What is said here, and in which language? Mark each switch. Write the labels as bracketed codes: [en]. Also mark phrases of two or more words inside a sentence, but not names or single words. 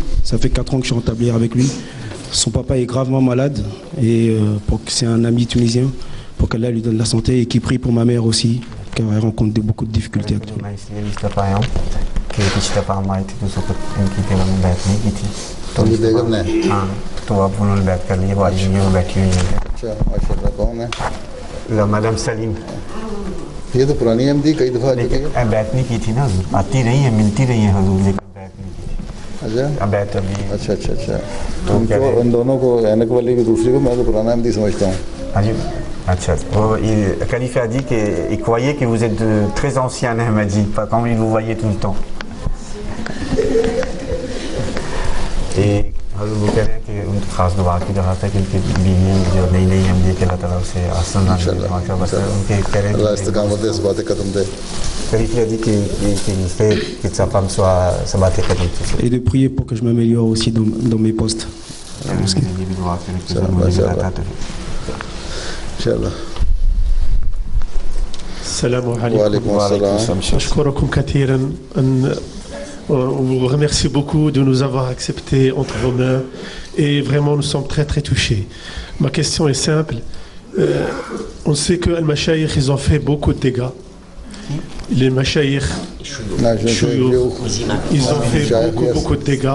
[fr] Ça fait 4 ans que je suis en tablière avec lui. Son papa est gravement malade et c'est un ami tunisien, pour qu'Allah lui donne la santé et qui prie pour ma mère aussi, car elle rencontre beaucoup de difficultés actuellement. Madame Salim. [ur] یہ تو پرانی ایم ڈی کئی دفعہ آ چکی ہے. بیعت نہیں کی تھی نا، آتی رہی ہے، ملتی رہی ہے حضور، لیکن بیعت نہیں کی تھی. اچھا. تو ان دونوں کو، عینک والی کی دوسری کو میں تو پرانا ایم ڈی سمجھتا ہوں. اچھا. [fr] Le calife a dit qu'il croyait que vous êtes de très ancien Ahmadi, quand il vous voyait tout le temps. Et vous [ur] کہہ رہے ہیں کہ ان کی خاص دعا کی جگہ تھا کہ ان کی بیوی جو نئی ایم ڈی کے اللہ تعالیٰ اسے آسان بنانے بس ان کے کہہ رہے ہیں اللہ استقامت دے، ثبات قدم دے. [fr] Calife a dit qu'il fait que sa femme soit [ur] ثبات قدم. [fr] Et de prier pour que je m'améliore aussi dans mes postes. Inch'Allah. [ar] سلام عليكم. وعليكم السلام. أشكركم كثيرا. [fr] On vous remercie beaucoup de nous avoir acceptés entre vos mains et vraiment nous sommes très très touchés. Ma question est simple. On sait que les mashayikh, ils ont fait beaucoup de dégâts. Les mashayikh, ils ont fait beaucoup de dégâts.